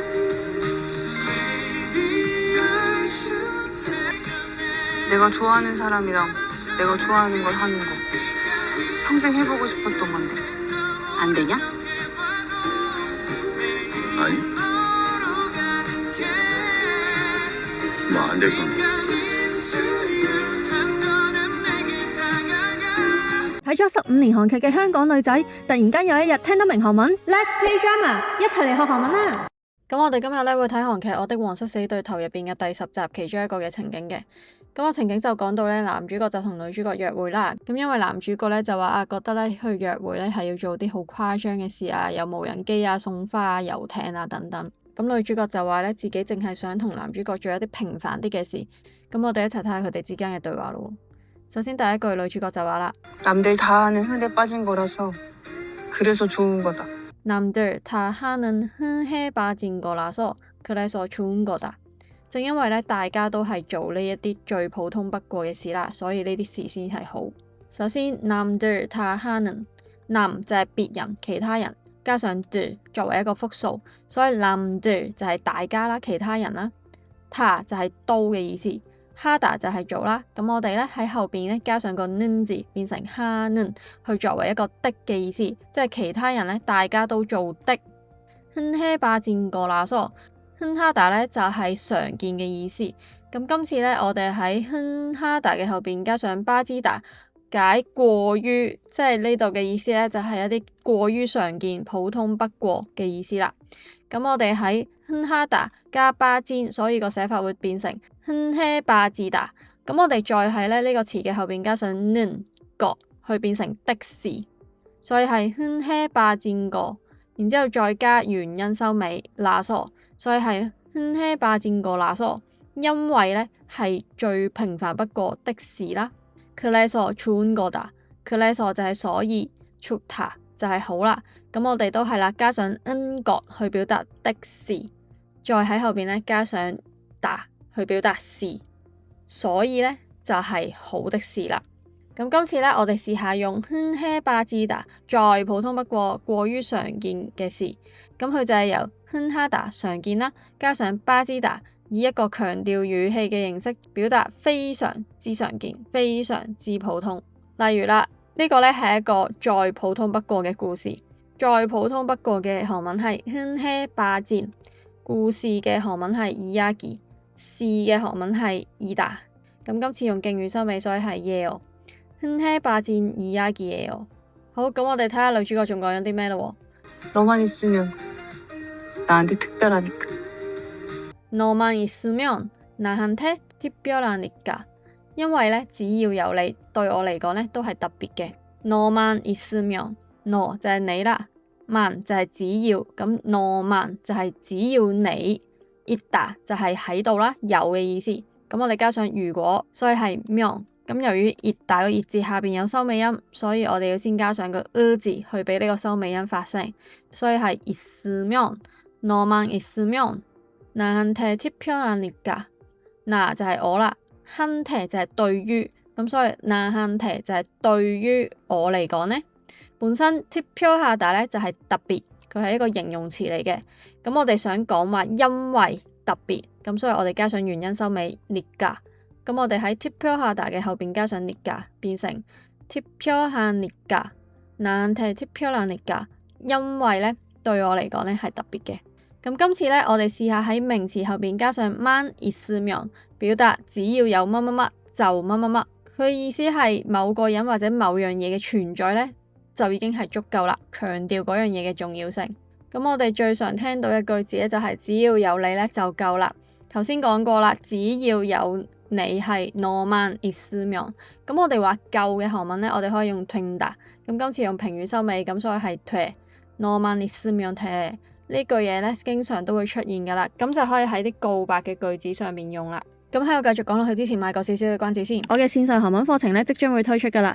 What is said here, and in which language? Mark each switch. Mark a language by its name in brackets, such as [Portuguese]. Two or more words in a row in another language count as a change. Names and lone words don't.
[Korean] 내가 좋아하는 사람이랑 내가 좋아하는 걸 하는 거 평생 해보고 싶었던 건데 안 되냐? 아니, 뭐 안 될 건데. [Cantonese] 睇咗15年韓劇嘅香港女仔，突然間有一日聽得明韓文 ， [English] Let's play drama， [Cantonese] 一齊嚟學韓文啦！咁我哋今日咧會睇韓劇《我的皇室死對頭》入邊嘅第10集其中一個嘅情景嘅。咁個情景就講到咧，男主角就同女主角約會啦。咁因為男主角咧就話覺得咧去約會咧係要做啲好誇張嘅事啊，有無人機啊、送花啊、遊艇啊等等。咁女主角就話咧自己淨係想同男主角做一啲平凡啲嘅事。咁我哋一齊睇下佢哋之間嘅對話咯。首先第一句女主角就話啦， [Korean] 남들 다 아는 흔해 빠진 거라서 그래서 좋은 거다. 남들 다 하는 흔해 빠진 거라서 그래서 좋은 거다。 [Cantonese] 正因為咧大家都係做呢一啲最普通不過嘅事啦，所以呢啲事先係好。首先 [Korean] 남들 다 하는， [Cantonese] 남 就係別人其他人，加上들作為一個複數，所以남들就係大家啦，其他人啦。다就係都嘅意思。하다就係做啦，咁我哋咧喺後邊咧加上個는字，變成하는，去作為一個的嘅意思，即係其他人咧大家都做的。 [Korean] 흔해 빠진 거라서， [Cantonese] 흔하다 咧就係常見嘅意思。咁今次咧我哋喺흔하다嘅後邊加上빠지다，解過於，即係呢度嘅意思咧就係一啲過於常見、普通不過嘅意思啦。咁我哋喺흔하다加빠진，所以個寫法會變成 [Korean] 흔해 빠지다。 [Cantonese] 咁我哋再喺呢個詞嘅後邊加上 [Korean] 는 거， [Cantonese] 去變成的事，所以係 [Korean] 흔해 빠진 거， [Cantonese] 然之後再加原因收尾라서，所以係 [Korean] 흔해 빠진 거라서， [Cantonese] 因為呢係最平凡不過的事啦。 [Korean] 그래서 좋은 거다，그래서 [Cantonese] 就係所以，좋다就係好啦。咁我哋都係啦，加上 [Korean] 은 것 [Cantonese] 去表達的事，再喺後邊咧加上다去表達事，所以咧就係好的事啦。咁今次咧我哋試下用 [Korean] 흔해 빠지다， [Cantonese] 再普通不過、過於常見嘅事。咁佢就係由흔하다常見啦，加上빠지다以一個強調語氣嘅形式表達非常之常見、非常之普通。例如啦，呢個咧係一個再普通不過嘅故事。再普通不過嘅韓文係 [Korean] 흔해 빠진， [Cantonese] 故事嘅韓文係이야기，事嘅韓文係이다。咁今次用敬語收尾，所以係 예요。 [Korean] 흔해 빠진 이야기예요。 [Cantonese] 好，咁我哋睇下女主角仲講咗啲咩咯。 [Korean] 너만 있으면 나한테 특별하니까. 너만 있으면 나한테 특별하니까。 [Cantonese] 因為咧，只要有你，對我嚟講咧都係特別嘅。 [Korean] 너만 있으면， [Cantonese] no 就係你啦。만就係只要，咁너만就係只要你，있다就係喺度啦，有嘅意思。咁我哋加上如果，所以係면。咁由於있다個있字下邊有收尾音，所以我哋要先加上個字去俾呢個收尾音發聲，所以係 [Korean] 있으면， 너만 있으면 나한테 특별하니까。 [Cantonese] 나 就係我啦，한테就係對於，咁所以나한테就係對於我嚟講呢。本身특별하다咧就係特別，佢係一個形容詞嚟嘅。咁我哋想講話因為特別，咁所以我哋加上原因收尾니까。咁我哋喺특별하다嘅後邊加上니까，變成 [Korean] 특별하니까，나한테 특별하니까， [Cantonese] 因為咧對我嚟講咧係特別嘅。咁今次咧我哋試下喺名詞後邊加上 [Korean] 만 있으면， [Cantonese] 表達只要有乜乜乜就乜乜乜。佢意思係某個人或者某樣嘢嘅存在咧，就已經係足夠啦，強調嗰樣嘢嘅重要性。咁我哋最常聽到嘅句子咧就係只要有你咧就夠啦。頭先講過啦，只要有你係 [Korean] 너만 있으면。 [Cantonese] 咁我哋話夠嘅韓文咧，我哋可以用된다。咁今次用平語收尾，咁所以係 돼。 [Korean] 너만 있으면 돼。 [Cantonese] 呢句嘢咧經常都會出現噶啦，咁就可以喺啲告白嘅句子上面用啦。咁喺我繼續講落去之前，賣個少少嘅關子先。我嘅線上韓文課程咧即將會推出噶啦。